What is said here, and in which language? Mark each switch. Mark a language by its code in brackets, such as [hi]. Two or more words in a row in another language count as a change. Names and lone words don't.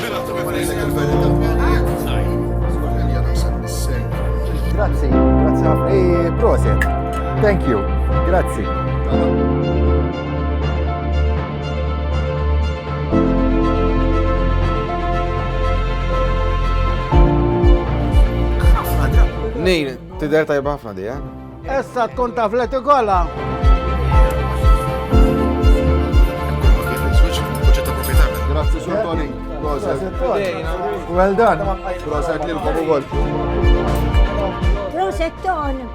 [mt] Grazzi ħafna. Proset. [en] Thank you. [mt] Grazzi. Nejn, tidher tajba ħafna di, Issa tkun taf li tikolla. Grazzi, Sur Tony. [en] Well done. [mt] Proset lilkom ukoll. Rosetton.